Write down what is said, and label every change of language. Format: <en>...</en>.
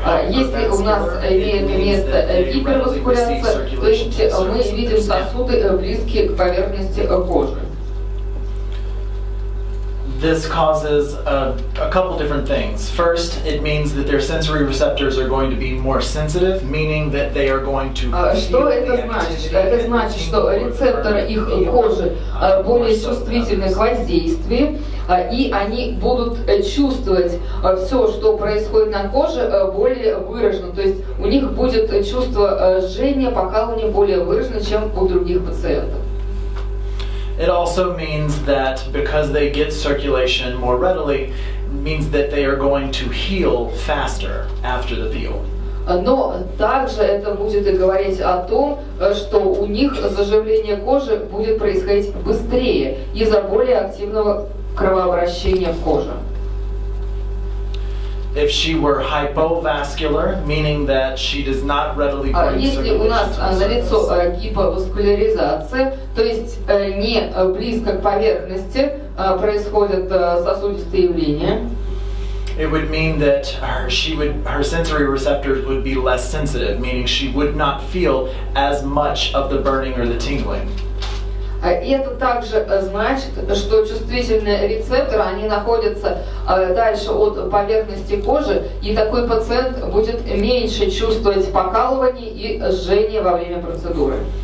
<ru>Если у нас имеет место гиперваскуляция, то есть мы видим сосуды близкие к поверхности кожи.</ru> <en>This causes a couple different things. First, it means that their sensory receptors are going to be more sensitive, meaning that they are going to</en> <ru>Что это значит? Это значит, что рецепторы их кожи более чувствительны к воздействию, и они будут чувствовать все, что происходит на коже, более выраженно. То есть у них будет чувство жжения, покалывания более выражено, чем у других пациентов.</ru> <en>It also means that because they get circulation more readily, means that they are going to heal faster after the peel.</en> <ru>Но также это будет и говорить о том, что у них заживление кожи будет происходить быстрее из-за более активного кровообращения в коже.</ru> <en>If she were hypovascular, meaning that she does not readily bring</en> <ru>Если у нас налицо гиповаскуляризация, то есть не близко к поверхности происходят сосудистые явления,</ru> <en>it would mean that her sensory receptors would be less sensitive, meaning she would not feel as much of the burning or the tingling.</en> <ru>И это также значит, что чувствительные рецепторы, они находятся дальше от поверхности кожи, и такой пациент будет меньше чувствовать покалывание и жжение во время процедуры.</ru>